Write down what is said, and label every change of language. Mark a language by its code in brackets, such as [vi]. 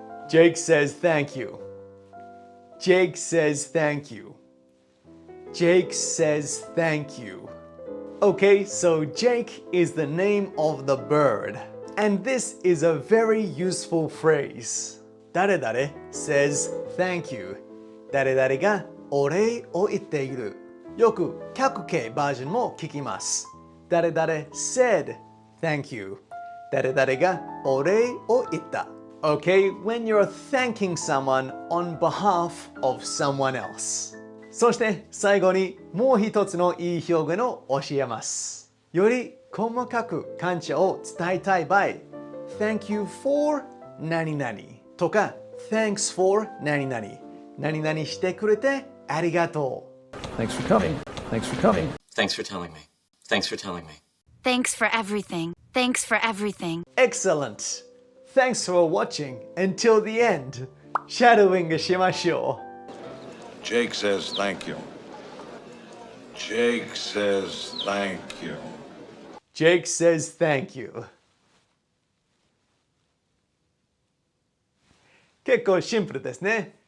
[en] Jake says thank you. Jake says thank you. Jake says thank you. Okay, so Jake is the name of the bird. And this is a very useful phrase. [ja] 誰々 [en] says thank you. [ja] 誰々がお礼を言っている。よく各形バージョンも聞きます。誰々 [en] said thank you. [ja] 誰々がお礼を言った。 [en] Okay, when you're thanking someone on behalf of someone else. [ja] そして最後にもう一つのいい表現を教えます。より細かく感謝を伝えたい場合、 [en] Thank you for [ja] 何々とか [en] Thanks for [ja] 何々何々してくれてありがとう。 [en] Thanks for coming. Thanks for coming. Thanks for telling me. Thanks for telling me. Thanks for everything. Thanks for everything. Excellent! Thanks for watching until the end. [ja] シャドウイングしましょう。 [en] Jake says thank you. Jake says thank you. Jake says thank you. [ja] 結構シンプルですね。